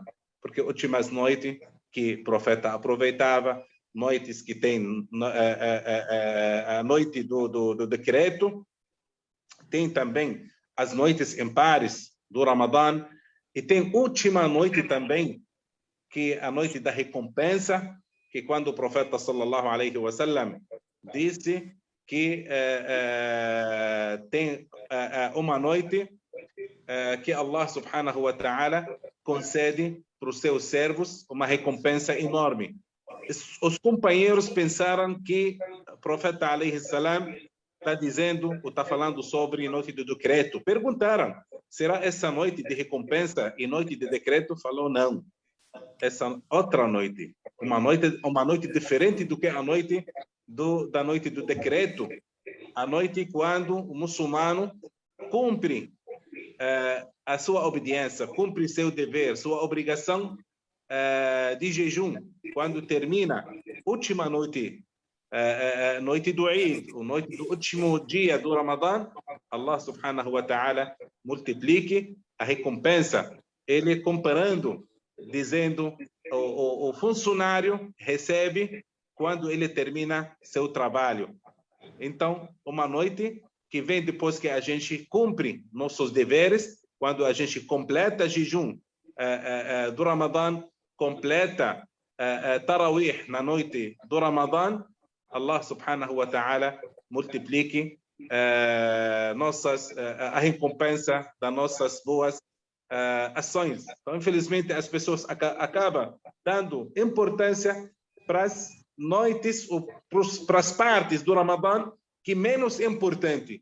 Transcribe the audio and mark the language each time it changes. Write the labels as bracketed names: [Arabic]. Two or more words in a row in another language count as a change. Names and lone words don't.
[Portuguese] porque últimas noites que o profeta aproveitava, noites que tem a noite do decreto, tem também as noites impares do Ramadã, e tem última noite também, que é a noite da recompensa, que quando o profeta [Arabic] صلى الله عليه وسلم [Portuguese] disse que tem uma noite que [Arabic] الله سبحانه وتعالى [Portuguese] concede para os seus servos uma recompensa enorme. Os companheiros pensaram que o profeta [Arabic] عليه السلام [Portuguese] está dizendo, ou está falando sobre noite do decreto. Perguntaram, será essa noite de recompensa e noite de decreto? Falou, não. Essa outra noite, uma noite diferente do que a noite da noite do decreto. a noite quando o muçulmano cumpre a sua obediência, cumpre seu dever, sua obrigação de jejum. Quando termina a última noite, noite do Eid, a noite do último dia do Ramadã, [Arabic] الله سبحانه وتعالى [Portuguese] multiplique a recompensa. Ele comparando, dizendo, o funcionário recebe quando ele termina seu trabalho. Então, uma noite que vem depois que a gente cumpre nossos deveres, quando a gente completa jejum do Ramadã, completa Tarawih na noite do Ramadã, [Arabic] الله سبحانه وتعالى [Portuguese] multiplique a recompensa das nossas boas ações. Então, infelizmente, as pessoas acabam dando importância para as noites, para as partes do Ramadã, que menos importante.